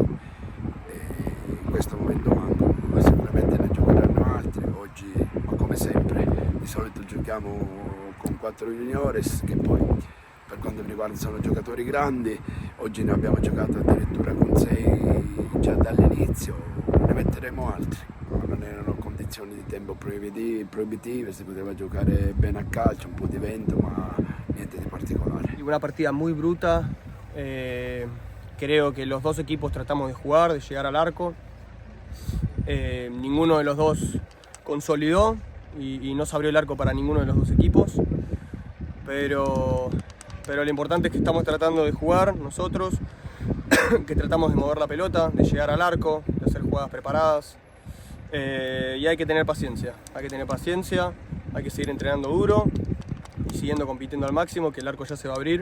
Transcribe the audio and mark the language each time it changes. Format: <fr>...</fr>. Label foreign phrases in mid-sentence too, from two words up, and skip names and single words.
<it>e in questo momento mancano, sicuramente ne giocheranno altri oggi, ma come sempre di solito giochiamo con 4 juniores che poi per quanto mi riguarda sono giocatori grandi, oggi ne abbiamo giocato addirittura con 6 già dall'inizio, ne metteremo altri, non erano condizioni di tempo prohibitive, si poteva giocare bene a calcio, un po' di vento ma niente di particolare.</it> <es>Una partida muy bruta, creo que los dos equipos tratamos de jugar, de llegar al arco, ninguno de los dos consolidó y no se abrió el arco para ninguno de los dos equipos, pero lo importante es que estamos tratando de jugar nosotros, que tratamos de mover la pelota, de llegar al arco, de hacer jugadas preparadas y hay que tener paciencia, hay que seguir entrenando duro y siguiendo compitiendo al máximo, que el arco ya se va a abrir.</es>